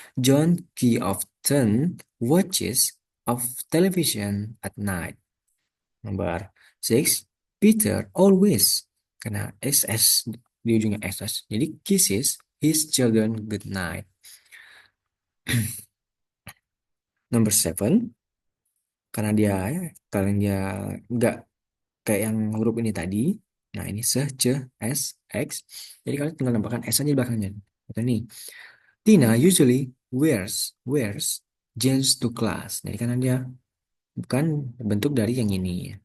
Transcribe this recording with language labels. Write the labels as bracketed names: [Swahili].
[English] John he often watches of television at night. Number 6, Peter always [Indonesian] karena SS di ujungnya SS. [English] Jadi kisses his children good night. [Indonesian] Number 7, karena dia kalian dia nggak kayak yang huruf ini tadi. Nah, ini se, c, s, x. Jadi kalian tinggal nambahkan s aja di belakangnya. Atau nih, [English] Tina usually wears jeans to class. [Indonesian] Jadi karena dia bukan bentuk dari yang ini.